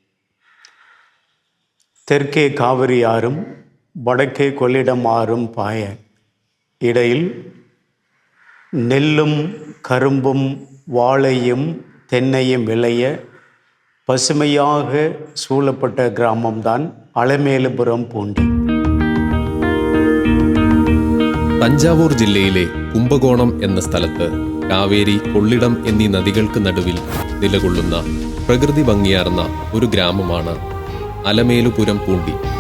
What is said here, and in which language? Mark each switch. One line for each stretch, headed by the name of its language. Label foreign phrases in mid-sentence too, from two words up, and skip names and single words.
Tamil: தெற்கே காவிரி ஆறும் வடக்கே கொள்ளிடம் ஆறும் பாய, இடையில் நெல்லும் கரும்பும் வாழையும் தென்னையும் விளைய பசுமையாக சூழப்பட்ட கிராமம்தான் അളമേലുപുരം പൂണ്ടി.
Malayalam: തഞ്ചാവൂർ ജില്ലയിലെ കുംഭകോണം എന്ന സ്ഥലത്ത് കാവേരി, കൊള്ളിടം എന്നീ നദികൾക്ക് നടുവിൽ നിലകൊള്ളുന്ന പ്രകൃതി ഭംഗിയാർന്ന ഒരു ഗ്രാമമാണ് അലമേലുപുരം പൂണ്ടി.